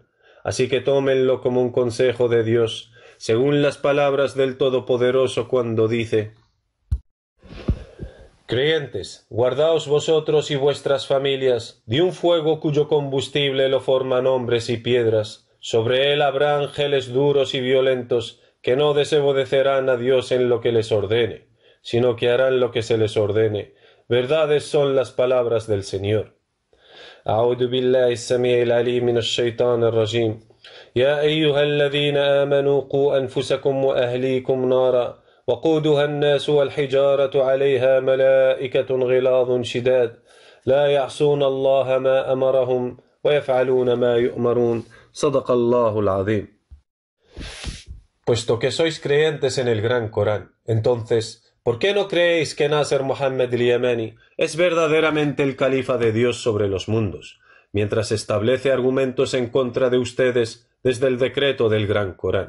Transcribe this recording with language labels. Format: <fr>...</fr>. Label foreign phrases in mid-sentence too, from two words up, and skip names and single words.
<es>Así que tómenlo como un consejo de Dios, según las palabras del Todopoderoso cuando dice: Creyentes, guardaos vosotros y vuestras familias de un fuego cuyo combustible lo forman hombres y piedras. Sobre él habrá ángeles duros y violentos que no desobedecerán a Dios en lo que les ordene, sino que harán lo que se les ordene. Verdades son las palabras del Señor.</es> <ar>أعوذ بالله السميع العليم من الشيطان الرجيم يا أيها الذين آمنوا قوا أنفسكم وأهليكم نارا وقودها الناس والحجارة عليها ملائكة غلاظ شداد لا يعصون الله ما أمرهم ويفعلون ما يؤمرون صدق الله العظيم.</ar> <es>Puesto que sois creyentes en el Gran Corán, entonces, ¿por qué no creéis que Nasser Muhammad al-Yamani es verdaderamente el califa de Dios sobre los mundos, mientras establece argumentos en contra de ustedes desde el decreto del Gran Corán?</es>